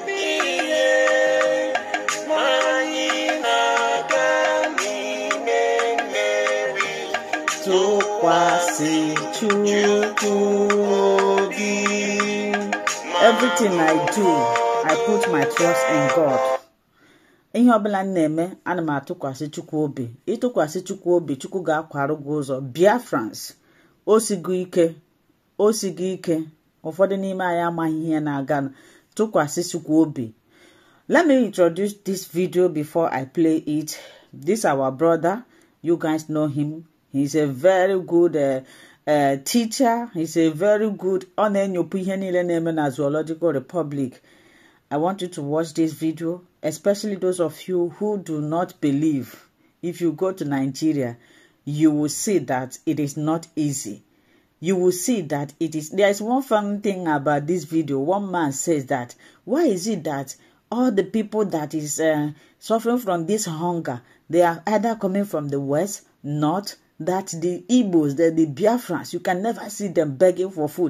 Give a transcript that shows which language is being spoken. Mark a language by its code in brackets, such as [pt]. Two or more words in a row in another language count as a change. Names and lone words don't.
[en] Everything I do, I put my trust in God. [ig] Ihe obula neme ana m atukwasi Chukwu Obi. Itukwasi Chukwu Obi, Chukwu ga-akwaru gị ụzọ. Biafrans, osigo ike, ụfọdụ n'ime anyị amaghị ihe na-aga. Tukwasi Chukwu Obi. [en] Let me introduce this video before I play it. This our brother, you guys know him. He's a very good teacher. He's a very good [ig] onenyopu ihe niile na-eme na [en] Zoological Republic. I want you to watch this video, especially those of you who do not believe. If you go to Nigeria, you will see that it is not easy. You will see that it is. There is one funny thing about this video. One man says that, why is it that all the people that is suffering from this hunger, they are either coming from the west, north, that the Igbos, the Biafrans, you can never see them begging for food.